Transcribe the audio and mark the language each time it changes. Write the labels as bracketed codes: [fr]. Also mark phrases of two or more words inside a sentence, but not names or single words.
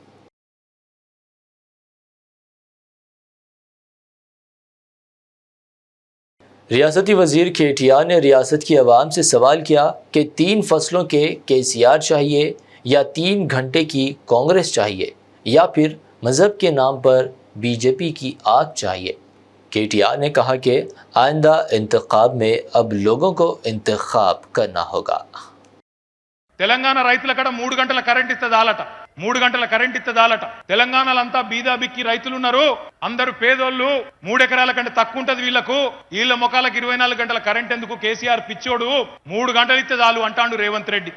[ur] ریاستی وزیر KTR نے ریاست کی عوام سے سوال کیا کہ 3 فصلوں کے KCR چاہیے یا 3 گھنٹے کی کانگریس چاہیے یا پھر مذہب کے نام پر BJP کی آگ چاہیے۔ KTR نے کہا کہ آئندہ انتخاب میں اب لوگوں کو انتخاب کرنا ہوگا۔ [te] తెలంగాణ రైతుల కడ 3 గంటల కరెంట్ ఇస్తే చాలట, 3 గంటల కరెంట్ ఇత్తదాలట. తెలంగాణలో అంతా బీదా బిక్కి రైతులు ఉన్నారు, అందరూ పేదోళ్ళు, 3 ఎకరాల కంటే తక్కువ ఉంటది వీళ్లకు, వీళ్ళ ముఖాలకు 24 గంటల కరెంట్ ఎందుకు, కేసీఆర్ పిచ్చోడు 3 గంటలు ఇస్తే చాలు అంటాడు రేవంత్ రెడ్డి.